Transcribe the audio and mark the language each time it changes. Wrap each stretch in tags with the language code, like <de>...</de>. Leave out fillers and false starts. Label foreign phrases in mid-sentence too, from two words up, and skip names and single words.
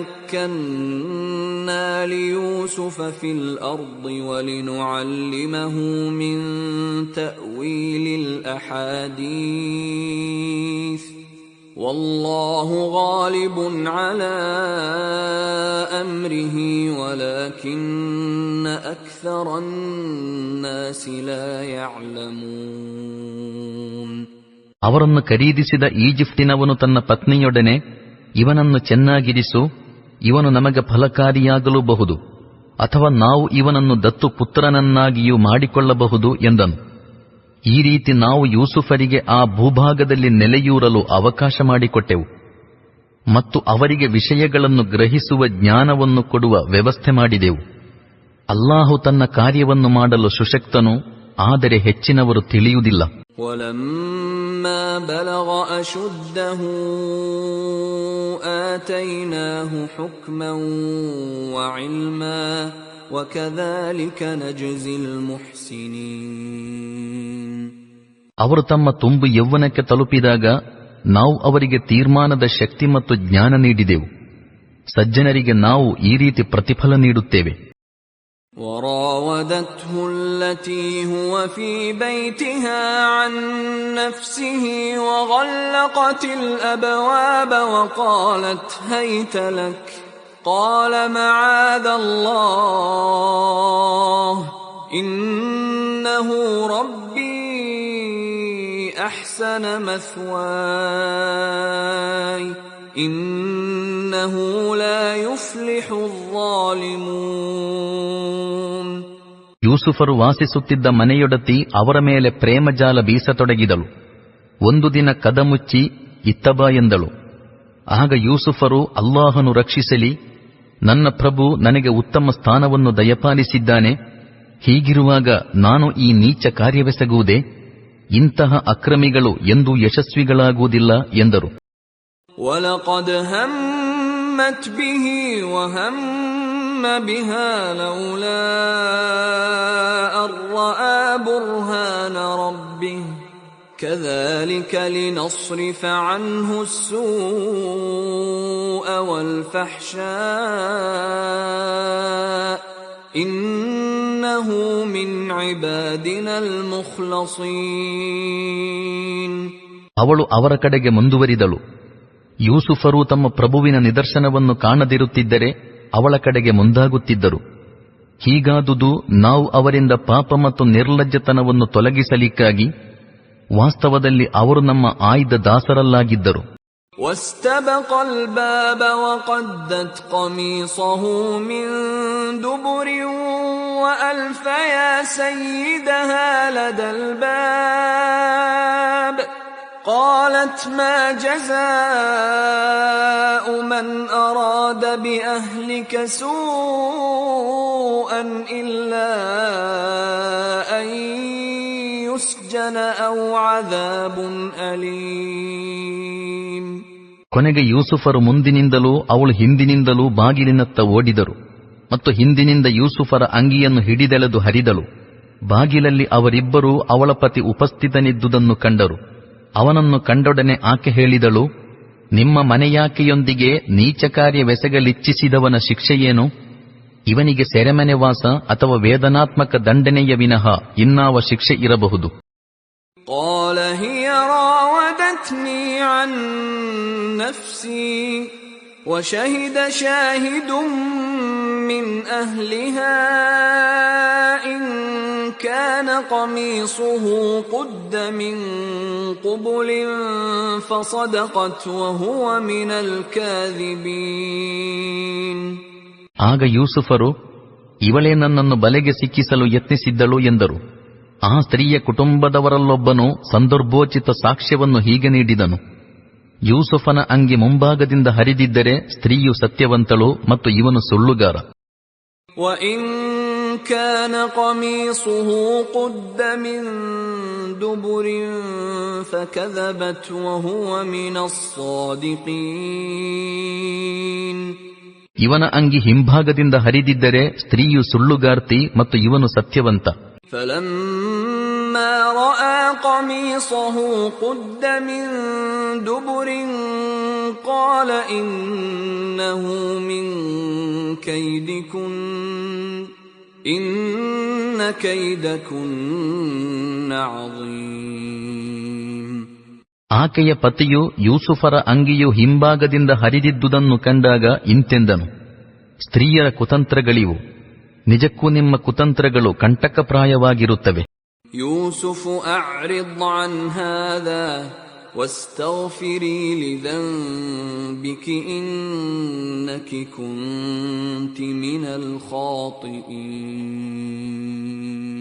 <ar>مكنا ليوسف في الأرض ولنعلمه من تأويل الأحاديث والله غالب على أمره ولكن أكثر الناس لا يعلمون.</ar> <kn>ಅವರನ್ನು ಖರೀದಿಸಿದ ಈಜಿಪ್ಟಿನವನು ತನ್ನ ಪತ್ನಿಯೊಡನೆ, ಇವನನ್ನು ಚೆನ್ನಾಗಿರಿಸು, ಇವನು ನಮಗೆ ಫಲಕಾರಿಯಾಗಲೂಬಹುದು, ಅಥವಾ ನಾವು ಇವನನ್ನು ದತ್ತು ಪುತ್ರನನ್ನಾಗಿಯೂ ಮಾಡಿಕೊಳ್ಳಬಹುದು ಎಂದನು. ಈ ರೀತಿ ನಾವು ಯೂಸುಫರಿಗೆ ಆ ಭೂಭಾಗದಲ್ಲಿ ನೆಲೆಯೂರಲು ಅವಕಾಶ ಮಾಡಿಕೊಟ್ಟೆವು ಮತ್ತು ಅವರಿಗೆ ವಿಷಯಗಳನ್ನು ಗ್ರಹಿಸುವ ಜ್ಞಾನವನ್ನು ಕೊಡುವ ವ್ಯವಸ್ಥೆ ಮಾಡಿದೆವು. ಅಲ್ಲಾಹು ತನ್ನ ಕಾರ್ಯವನ್ನು ಮಾಡಲು ಸುಶಕ್ತನು, ಆದರೆ ಹೆಚ್ಚಿನವರು ತಿಳಿಯುವುದಿಲ್ಲ.</kn> <ar>ولما بلغ أشده آتيناه حكما وعلما وكذلك نجزي المحسنين.</ar> <kn>ಅವರು ತಮ್ಮ ತುಂಬು ಯೌವನಕ್ಕೆ ತಲುಪಿದಾಗ ನಾವು ಅವರಿಗೆ ತೀರ್ಮಾನದ ಶಕ್ತಿ ಮತ್ತು ಜ್ಞಾನ ನೀಡಿದೆವು. ಸಜ್ಜನರಿಗೆ ನಾವು ಈ ರೀತಿ ಪ್ರತಿಫಲ ನೀಡುತ್ತೇವೆ.</kn> <ar>وراودته التي هو في بيتها عن نفسه وغلقت الأبواب وقالت هيت لك قال معاذ الله إنه ربي أحسن مثواي إنه لا يفلح الظالمون.</ar> <kn>ಯೂಸುಫರು ವಾಸಿಸುತ್ತಿದ್ದ ಮನೆಯೊಡತಿ ಅವರ ಮೇಲೆ ಪ್ರೇಮಜಾಲ ಬೀಸತೊಡಗಿದಳು. ಒಂದು ದಿನ ಕದ ಮುಚ್ಚಿ ಇತ್ತ ಬಾ ಎಂದಳು. ಆಗ ಯೂಸುಫರು, ಅಲ್ಲಾಹನು ರಕ್ಷಿಸಲಿ, ನನ್ನ ಪ್ರಭು ನನಗೆ ಉತ್ತಮ ಸ್ಥಾನವನ್ನು ದಯಪಾಲಿಸಿದ್ದಾನೆ, ಹೀಗಿರುವಾಗ ನಾನು ಈ ನೀಚ ಕಾರ್ಯವೆಸಗುವುದೇ? ಇಂತಹ ಅಕ್ರಮಿಗಳು ಎಂದೂ ಯಶಸ್ವಿಗಳಾಗುವುದಿಲ್ಲ ಎಂದರು.</kn> <ar>وَلَقَدْ هَمَّتْ بِهِ وَهَمَّ بِهَا لَوْلَا أَن رَّأَىٰ بُرْهَانَ رَبِّهِ كَذَلِكَ لِنَصْرِفَ عَنْهُ السُّوءَ وَالْفَحْشَاءَ إِنَّهُ مِنْ عِبَادِنَا الْمُخْلَصِينَ.</ar> <kn>ಅವಳು ಅವರ ಕಡೆಗೆ ಮುಂದುವರಿದಳು. ಯೂಸುಫರು ತಮ್ಮ ಪ್ರಭುವಿನ ನಿದರ್ಶನವನ್ನು ಕಾಣದಿರುತ್ತಿದ್ದರೆ ಅವಳ ಕಡೆಗೆ ಮುಂದಾಗುತ್ತಿದ್ದರು. ಹೀಗಾದುದು ನಾವು ಅವರಿಂದ ಪಾಪ ಮತ್ತು ನಿರ್ಲಜ್ಜತನವನ್ನು ತೊಲಗಿಸಲಿಕ್ಕಾಗಿ. ವಾಸ್ತವದಲ್ಲಿ ಅವರು ನಮ್ಮ ಆಯ್ದ ದಾಸರಲ್ಲಾಗಿದ್ದರು.</kn> <ar>واستبق الباب وقدت قميصه من دبر وألف يا سيدها لدى الباب قالت ما جزاء من أراد بأهلك سوءا إلا أن يسجن أو عذاب أليم.</ar> <kn>ಕೊನೆಗೆ ಯೂಸುಫರು ಮುಂದಿನಿಂದಲೂ ಅವಳು ಹಿಂದಿನಿಂದಲೂ ಬಾಗಿಲಿನತ್ತ ಓಡಿದರು ಮತ್ತು ಹಿಂದಿನಿಂದ ಯೂಸುಫರ ಅಂಗಿಯನ್ನು ಹಿಡಿದೆಳೆದು ಹರಿದಳು. ಬಾಗಿಲಲ್ಲಿ ಅವರಿಬ್ಬರೂ ಅವಳ ಪತಿ ಉಪಸ್ಥಿತನಿದ್ದುದನ್ನು ಕಂಡರು. ಅವನನ್ನು ಕಂಡೊಡನೆ ಆಕೆ ಹೇಳಿದಳು, ನಿಮ್ಮ ಮನೆಯಾಕೆಯೊಂದಿಗೆ ನೀಚ ಕಾರ್ಯವೆಸಗಲಿಚ್ಛಿಸಿದವನ ಶಿಕ್ಷೆಯೇನು? ಇವನಿಗೆ ಸೆರೆಮನೆ ವಾಸ ಅಥವಾ ವೇದನಾತ್ಮಕ ದಂಡನೆಯ ವಿನಃ ಇನ್ನಾವ ಶಿಕ್ಷೆ ಇರಬಹುದು?</kn> <ar>قال هي راودتني عن نفسي وشهد شاهد من أهلها إن كان قميصه قد من قبل فصدقت وهو من الكاذبين.</ar> <kn>ಆಗ ಯೂಸುಫರು, ಇವಳೇ ನನ್ನನ್ನು ಬಲೆಗೆ ಸಿಕ್ಕಿಸಲು ಯತ್ನಿಸಿದ್ದಳು ಎಂದರು. ಆ ಸ್ತ್ರೀಯ ಕುಟುಂಬದವರಲ್ಲೊಬ್ಬನು ಸಂದರ್ಭೋಚಿತ ಸಾಕ್ಷ್ಯವನ್ನು ಹೀಗೆ ನೀಡಿದನು, ಯೂಸುಫನ ಅಂಗಿ ಮುಂಭಾಗದಿಂದ ಹರಿದಿದ್ದರೆ ಸ್ತ್ರೀಯು ಸತ್ಯವಂತಳು ಮತ್ತು ಇವನು ಸುಳ್ಳುಗಾರ.</kn> <ar>وَإِن كَانَ قَمِيصُهُ قُدَّ مِن دُبُرٍ فَكَذَبَتْ وَهُوَ مِنَ الصَّادِقِينَ.</ar> <kn>ಇವನ ಅಂಗಿ ಹಿಂಭಾಗದಿಂದ ಹರಿದಿದ್ದರೆ ಸ್ತ್ರೀಯು ಸುಳ್ಳುಗಾರ್ತಿ ಮತ್ತು ಇವನು ಸತ್ಯವಂತ.</kn> <ar>فَلَمَّا رَأَى قَمِيصَهُ قُدَّ مِن دُبُرٍ قَالَ إِنَّهُ مِن كَيْدِكُنَّ إِنَّ كَيْدَكُنَّ عَظِيمٌ.</ar> <kn>ಆಕೆಯ ಪತಿಯು ಯೂಸುಫರ ಅಂಗಿಯು ಹಿಂಭಾಗದಿಂದ ಹರಿದಿದ್ದುದನ್ನು ಕಂಡಾಗ ಇಂತೆಂದನು, ಸ್ತ್ರೀಯರ ಕುತಂತ್ರಗಳಿವು, ನಿಜಕ್ಕೂ ನಿಮ್ಮ ಕುತಂತ್ರಗಳು ಕಂಟಕಪ್ರಾಯವಾಗಿರುತ್ತವೆ.</kn> <ar>يوسف أعرض عن هذا واستغفري لذنبك إنك كنت من الخاطئين.</ar>